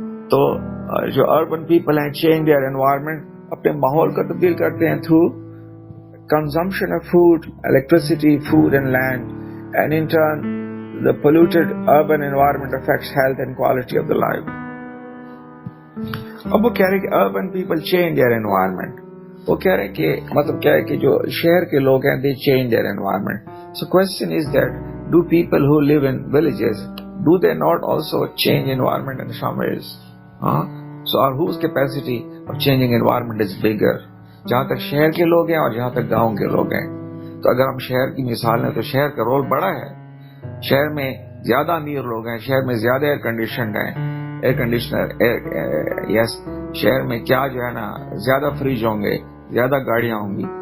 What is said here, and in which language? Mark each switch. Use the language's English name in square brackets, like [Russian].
[English] تو جو urban people ہیں چینج دیئر انوائرمنٹ, [Urdu] اپنے ماحول کو تبدیل کرتے ہیں [English] Through consumption of food, electricity, food and land, and in turn the polluted urban environment affects health and quality of the life. [Urdu] اب وہ کہہ رہے کہ [English] urban people change their environment. [Urdu] وہ کہہ رہے کہ مطلب کیا ہے کہ جو شہر کے لوگ ہیں [English] they change their environment. So question is that do people who live in villages, do they not also change environment in some ways? So or whose capacity of changing environment is bigger? [Urdu] جہاں تک شہر کے لوگ ہیں اور جہاں تک گاؤں کے لوگ ہیں. تو اگر ہم شہر کی مثال لیں تو شہر کا رول بڑا ہے. شہر میں زیادہ امیر لوگ ہیں, شہر میں زیادہ ایئر کنڈیشنر, یس, شہر میں کیا جو ہے نا زیادہ فریج ہوں گے, زیادہ گاڑیاں ہوں گی.